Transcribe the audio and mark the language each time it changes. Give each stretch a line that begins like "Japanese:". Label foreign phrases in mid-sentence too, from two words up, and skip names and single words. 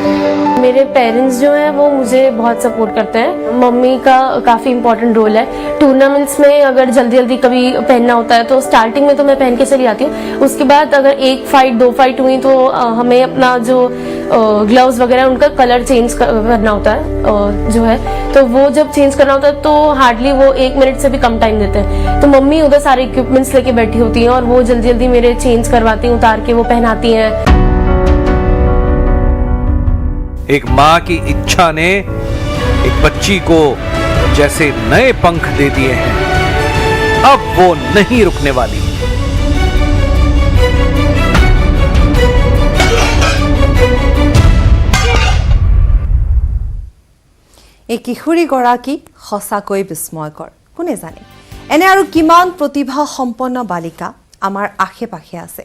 Hindi: मेरे पेरेंट्स जो हैं वो मुझे बहुत सपोर्ट करते हैं मम्मी का काफ़ी इंपॉर्टेंट रोल है टूर्नामेंट्स में अगर जल्दी जल्दी कभी पहनना होता है तो स्टार्टिंग में तो मैं पहन के चली आती हूँ उसके बाद अगर 1 फाइट 2 फाइट हुई तो हमें अपना जो ग्लव्स वगैरह उनका
English: colour change
Hindi: करना होता है जो है तो वो जब चेंज करना होता है तो हार्डली वो 1 मिनट से भी कम टाइम देते हैं तो मम्मी उधर सारे इक्विपमेंट्स लेके बैठी होती हैं और वो जल्दी जल्दी मेरे चेंज करवाती हैं उतार के वो पहनाती हैं एक माँ की इच्छा ने एक बच्ची को जैसे नए पंख दे दिए हैं। अब वो नहीं रुकने वाली।
Assamese: এই কিশোৰীগৰাকী সঁচাকৈ বিস্ময়কৰ। কোনে জানে এনে আৰু কিমান প্ৰতিভা সম্পন্ন বালিকা আমাৰ আশে পাশে আছে।